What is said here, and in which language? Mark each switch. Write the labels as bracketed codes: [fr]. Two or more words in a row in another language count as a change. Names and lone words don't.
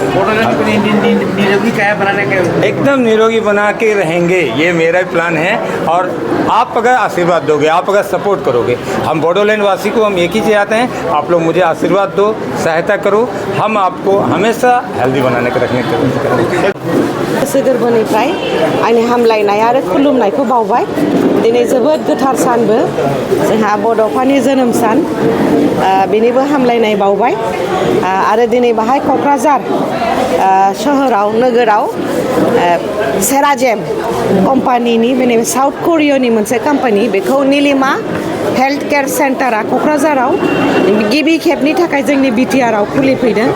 [hi] निरोगी क्या बनाने के एकदम निरोगी बना के रहेंगे, ये मेरा प्लान है। और आप अगर आशीर्वाद दोगे, आप अगर सपोर्ट करोगे, हम बोडोलैंड वासी को हम एक ही चाहते हैं, आप लोग मुझे आशीर्वाद दो, सहायता करो, हम आपको हमेशा हेल्दी बनाने के रखने के लिए। [brx] गोसो गोरबोनिफ्राय आंनि हामलायनाय आरो खुलुमनायखौ बावबाय। दिनै जोबोद गोथार सानबो, जोंहा बड'फानि जोनोम सान, बेनिबो हामलायनाय बावबाय। आरो दिनै बाहाय क'क्राझार सोहोराव, नोगोराव सेराजेम कम्पानिनि, माने [en] South Korea [brx] मोनसे कम्पानि, बेखौ नीलिमा [en] health care centre [brx] क'क्राझाराव गिबि खेबनि थाखाय जोंनि बिटिआरआव खुलिफैदों।